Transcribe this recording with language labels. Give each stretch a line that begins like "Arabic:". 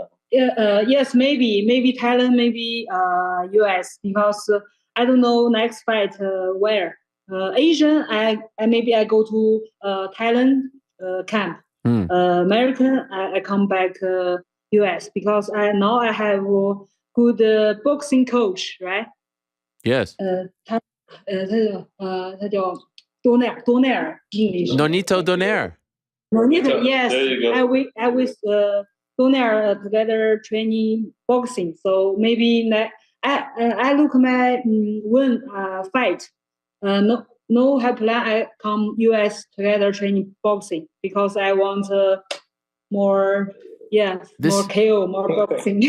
English: Yes, maybe Thailand, maybe US, because I don't know next fight where. Asian, I maybe I go to Thailand camp. American, I come back US because now I have a good boxing coach, right? Yes.
Chinese: 他叫多奈尔 English.
English: Nonito Donaire. Nonito, yes. There you go. I with Donaire together training boxing. So maybe I look my win fight. No have plan. I come US together training boxing because I want more KO, more boxing.